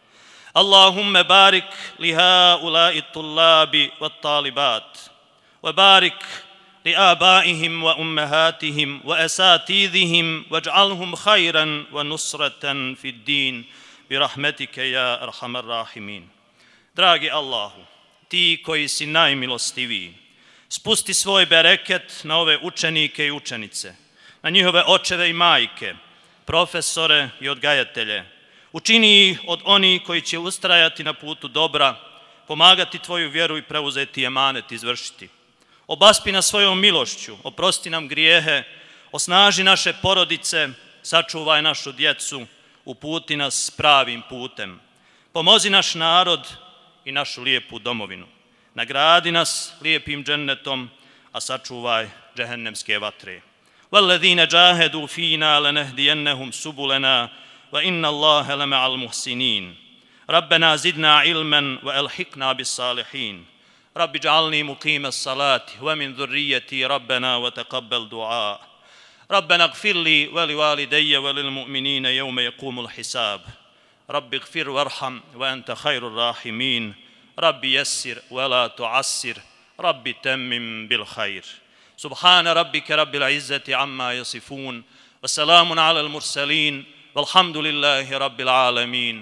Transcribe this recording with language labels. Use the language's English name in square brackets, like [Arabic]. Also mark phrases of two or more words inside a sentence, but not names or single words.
[Arabic] اللهم بارك لهؤلاء الطلاب والطالبات وبارك لآبائهم وأمهاتهم وأساتذتهم واجعلهم خيرا ونصرة في الدين برحمتك يا أرحم الراحمين. [Bosnian] Dragi Allahu, ti koji si najmilostiviji, spusti svoj bereket na ove učenike i učenice, na njihove očeve i majke, profesore i odgajatelje. Učini ih od onih koji će ustrajati na putu dobra, pomagati tvoju vjeru i preuzeti emanet izvršiti. Obaspi nas svojom milošću, oprosti nam grijehe, osnaži naše porodice, sačuvaj našu djecu, uputi nas pravim putem. Pomozi naš narod i našu lijepu domovinu. Nagradi nas lijepim džennetom, a sačuvaj džehennemske vatre. [Arabic] وَالَّذِينَ جَاهَدُوا فِينَا لَنَهْدِيَنَّهُمْ سُبُلَنَا وَإِنَّ اللَّهَ لَمَعَ الْمُحْسِنِينَ رَبَّنَا زِدْنَا عِلْمًا وَأَلْحِقْنَا بِالصَّالِحِينَ رَبِّ اجْعَلْنِي مُقِيمَ الصَّلَاةِ وَمِنْ ذُرِّيَّتِي رَبَّنَا وَتَقَبَّلْ دُعَاءَ رَبَّنَا اغْفِرْ لِي وَلِوَالِدَيَّ وَلِلْمُؤْمِنِينَ يَوْمَ يَقُومُ الْحِسَابُ رَبِّ اغْفِرْ وَارْحَمْ وَأَنْتَ خَيْرُ الرَّاحِمِينَ رَبِّ يَسِّرْ وَلَا تُعَسِّرْ رَبِّ تَمِّمْ بِالْخَيْرِ سبحان ربك رب العزة عما يصفون وسلام على المرسلين والحمد لله رب العالمين.